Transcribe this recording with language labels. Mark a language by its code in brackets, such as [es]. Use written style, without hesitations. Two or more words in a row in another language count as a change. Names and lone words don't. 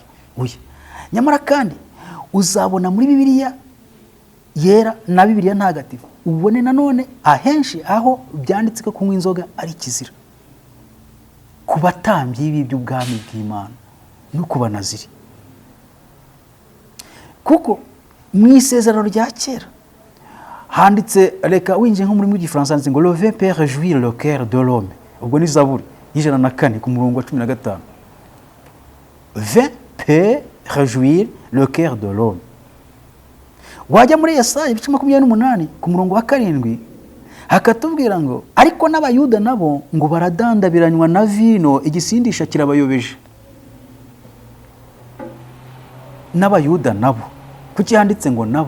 [rw] Oya, nyamara kandi uzabona muri Bibiliya yera na Bibiliya ntagatifu ubone nanone ahenshi aho byanditse ko kunywa inzoga ari kizira ku batambyi b'iby'ubwami bw'Imana no ku banaziri. Kuko mu isezerano rya kera handitse, reka winjiye nko muri Gifaransa handitse ngo [fr] le vin peut réjouir le cœur de l'homme. [rw] Ubwo ni Zaburi 104 ku murongo wa 15. [fr] Vin peut réjouir le cœur de l'homme. [rw] Wajya muri Yesaya 28 ku murongo wa 7 hakatubwira ngo ariko n'abayuda nabo ngo baradandabiranywa na vino igisindisha kirabayobeje. N'abayuda nabo kuki handitse ngo nabo?